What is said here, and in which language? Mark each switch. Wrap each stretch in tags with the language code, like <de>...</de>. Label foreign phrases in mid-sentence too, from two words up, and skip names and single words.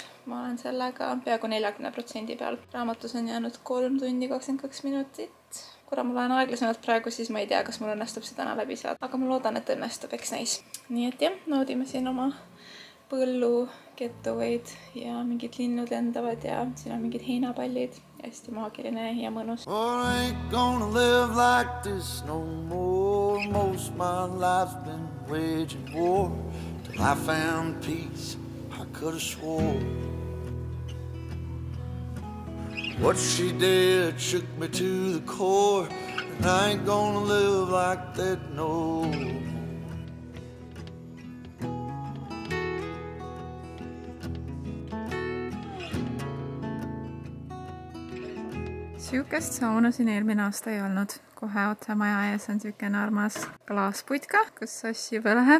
<et>Ma olen sellega peaaegu 40% peal. Raamatus on jäänud 3 tundi 22 minutit. Kuna ma loen aeglasemalt praegu, siis ma ei tea, kas mul õnnestub see täna läbi saada. Aga ma loodan, et õnnestub, eks näis. Nii et jah, naudime siin oma põllu getaway'd ja mingid linnud lendavad ja siin on mingid heinapallid. Hästi maagiline ja mõnus.</et> <en>Oh, I ain't gonna live like this no more. Most my life's been waging war till I found peace. I could have swore what she did shook me to the core, and I ain't gonna live like that no more.</en> <et>Siukest sauna siin eelmine aasta ei olnud. Kohe otse maja ees on siukene armas klaasputka, kus Sass juba läheb.</et>